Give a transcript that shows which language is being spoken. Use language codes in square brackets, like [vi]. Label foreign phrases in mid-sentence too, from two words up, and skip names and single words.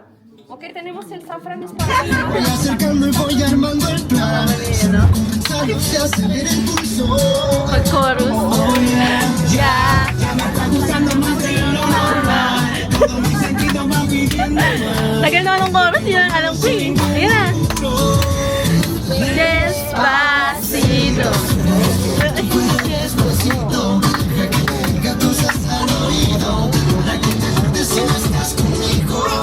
[es] ¿Ok? Tenemos el safrán es para la Voy acercando y voy armando el plan. Comenzando se acelera el pulso. Ya me está gustando más de lo normal. Todo mi sentido va pidiendo más. [tl] Tagal na ng chorus, yun ang alam ko eh. Ayan na. [es] Despacito. Despacito, deja que te diga cosas al oído. Para que te acuerdes si no estás conmigo.